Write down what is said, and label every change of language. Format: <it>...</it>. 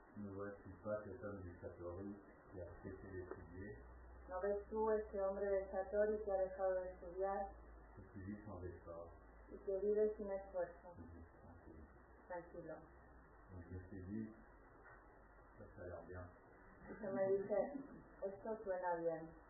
<fr>ne vois-tu pas cet homme du Satori qui a cessé d'étudier</fr> <es>¿no ves tú ese hombre de Satori que ha dejado de estudiar</es> <fr>et qui vit sans effort?</fr> <es>y que vive sin esfuerzo?</es> <fr>Tranquille.</fr> <es>Tranquilo.</es> <fr>Donc je me suis dit, ça a l'air bien.</fr> <es>Y se me dice, esto suena bien.</es>